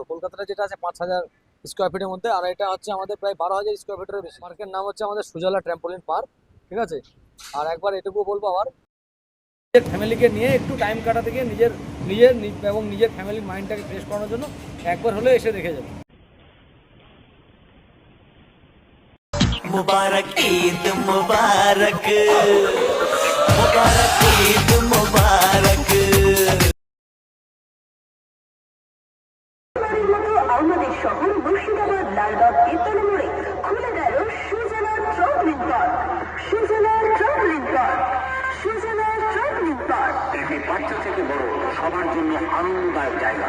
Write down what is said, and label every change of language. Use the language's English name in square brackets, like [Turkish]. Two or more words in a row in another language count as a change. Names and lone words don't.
[Bangla] কলকাতাটা যেটা আছে 5000 স্কোয়ার ফিটের মধ্যে, আর এটা হচ্ছে আমাদের প্রায় 12000 স্কোয়ার ফিটের বেশি। পার্কের নাম হচ্ছে আমাদের সুজলা ট্রাম্পোলিন পার্ক, ঠিক আছে। আর একবার এটুকু বলবো, আবার নিজের ফ্যামিলিকে নিয়ে একটু টাইম কাটাতে গিয়ে নিজের নিজের এবং নিজের ফ্যামিলির মাইন্ডটাকে ফ্রেশ করানোর জন্য একবার হলে এসে দেখে যাবে। [Hindi] मुबारक ईद मुबारक, मुबारक ईद मुबारक। [Bangla] আমাদের শহর মুর্শিদাবাদ লালবাগ পীরতলা মোড়ে খুলে গেল সুজলা ট্রাম্পোলিন পার্ক। সুজলা ট্রাম্পোলিন পার্ক, সুজলা ট্রাম্পোলিন পার্ক। এটি বাচ্চা থেকে বড় সবার জন্য আনন্দদায়ক জায়গা।